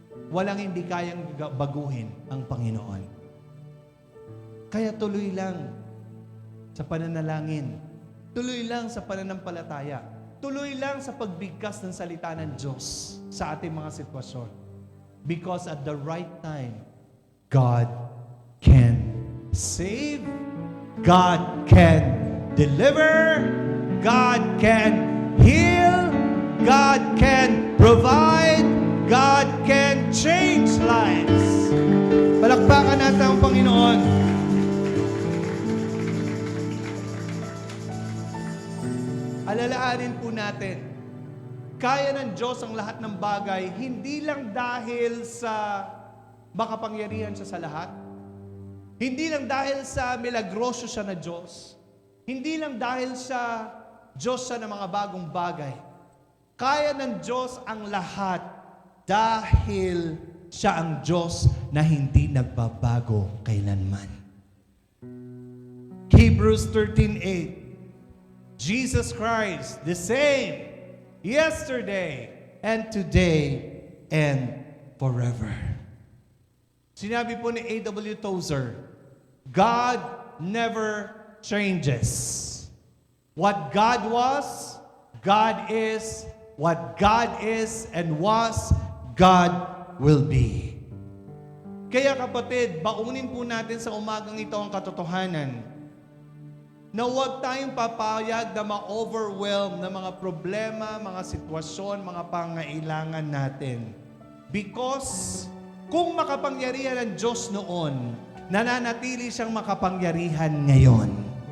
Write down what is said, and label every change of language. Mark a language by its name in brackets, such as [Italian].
[Filipino] Walang hindi kayang baguhin ang Panginoon. Kaya tuloy lang sa pananalangin. Tuloy lang sa pananampalataya. Tuloy lang sa pagbigkas ng salita ng Diyos sa ating mga sitwasyon. [English] Because at the right time, God can save, God can deliver, God can heal, God can provide, God can change lives. [Filipino] Palakpakan natin ang Panginoon. Alalaanin po natin, kaya ng Diyos ang lahat ng bagay, hindi lang dahil sa makapangyarihan siya sa lahat, hindi lang dahil sa milagrosyo siya na Diyos, hindi lang dahil sa Diyos siya ng mga bagong bagay. Kaya ng Diyos ang lahat dahil siya ang Diyos na hindi nagbabago kailanman. [English] Hebrews 13:8. Jesus Christ, the same yesterday and today and forever. [Filipino] Sinabi po ni A.W. Tozer, [English] God never changes. What God was, God is. What God is and was, God will be. [Filipino] Kaya kapatid, baunin po natin sa umagang ito ang katotohanan na huwag tayong papayag na ma-overwhelm ng mga problema, mga sitwasyon, mga pangailangan natin. Because kung makapangyarihan ang Diyos noon, nananatili siyang makapangyarihan ngayon.